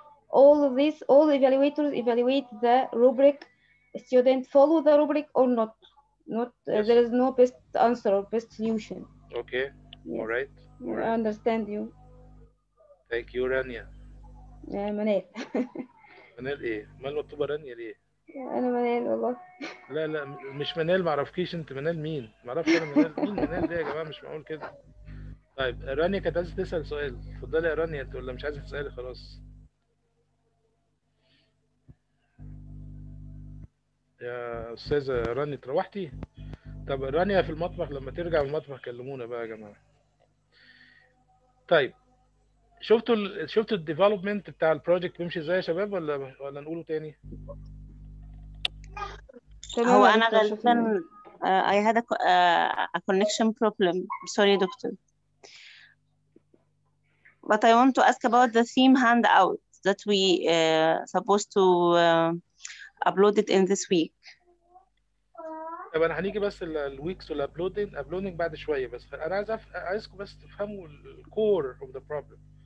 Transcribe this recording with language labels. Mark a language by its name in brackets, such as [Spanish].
[English] All of this, all evaluators evaluate the rubric. Student follow the rubric or not. Yes. There is no best answer or best solution. Okay. Yes. All right. Yes, I understand you. Thank you, رانيا. [Arabic] منال. منال ايه؟ مال مكتوبة رانيا ليه؟ أنا منال والله. لا مش منال، معرفكيش انت منال مين؟ معرفش انا منال مين. منال دي يا جماعة مش معقول كده. طيب رانيا كانت عايزة تسأل سؤال، اتفضلي يا رانيا. انت ولا مش عايزة تسألي خلاص؟ يا أستاذة رانيا روحتي؟ طب رانيا في المطبخ، لما ترجع من المطبخ كلمونا بقى يا جماعة. طيب شفتوا الديفلوبمنت بتاع البروجكت بيمشي ازاي يا شباب، ولا نقوله تاني؟ هو أنا غالبا [English] I had a connection problem. Sorry, doctor. But I want to ask about the theme handout that we supposed to upload it in this week. [Arabic] طب انا هنيجي بس الويكس والابلودنج بعد شويه، بس انا عايزكم بس تفهموا [English] الكور of the problem.